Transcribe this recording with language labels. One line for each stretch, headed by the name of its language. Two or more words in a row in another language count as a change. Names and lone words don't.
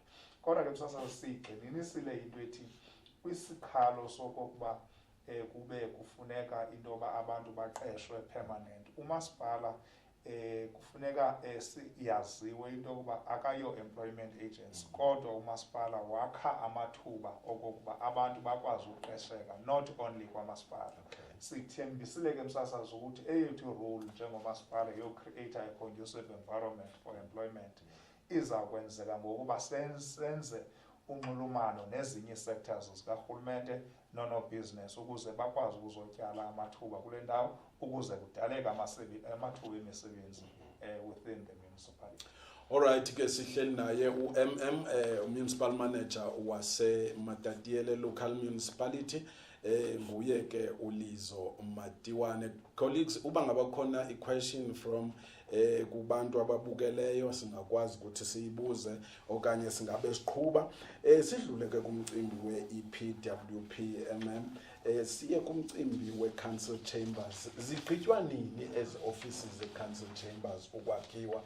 Xhosa: Kodwa ke Msasazi sigxininisile into ethi kwisikhalo sokokuba kube kufuneka into yoba abantu baqeshwe permanent, umasipala kufuneka yaziwe into yokuba akayo-
English: employment agency,
Xhosa: kodwa umasipala wakha amathuba okokuba abantu bakwazi uqesheka,
English: not only kwamasipala.
Xhosa: Sithembisile ke Msasazi ukuthi eyethu role njengomasipala yo-
English: create a conducive environment for employment
Xhosa: izakwenzeka ngokuba senze unxulumano nezinye sectors zikarhulumente nono-business ukuze bakwazi ukuzotyala amathuba kule ndawo ukuze kudaleke amathuba emisebenzi
English: within the municipality. Alright,
Xhosa: ke sihleli naye u-MM
English: municipal manager
Xhosa: wase-Matatiele
English: local municipality,
Xhosa: nguye ke uLizo Matiwane. Colleagues, uba ngaba khona i-
English: question from
Xhosa: kubantu ababukeleyo singakwazi ukuthi siyibuze okanye singabe siqhubha, sidlule ke kumcimbi we-EPWP siye kumcimbi we-
English: council chambers.
Xhosa: Zigqitywa nini
English: as offices
Xhosa: ze-
English: council chambers
Xhosa: ukwakhiwa?